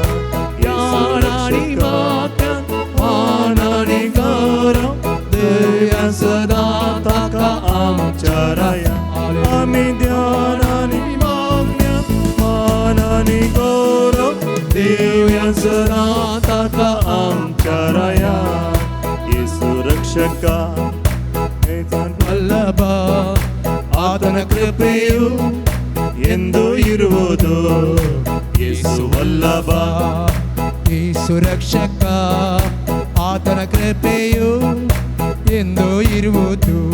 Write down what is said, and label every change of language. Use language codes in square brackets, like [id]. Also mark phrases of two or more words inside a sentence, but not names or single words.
[kok] ज्ञानानि मग्न मानानि गौरव दिव्य सदा ताका आमच्या रायांक. आमी ध्यानानि मग्न मानानि गौरव दिव्य सदा ताका आमच्या रायांक. [kn] ಯೇಸು ರಕ್ಷಕಾ ವಲ್ಲಭ ಆತನ ಕೃಪೆಯು ಎಂದು ಇರುವುದು. ಯೇಸು ವಲ್ಲಭ ಯೇಸು ರಕ್ಷಕ ಆತನ ಕೃಪೆಯು ಎಂದು ಇರುವುದು.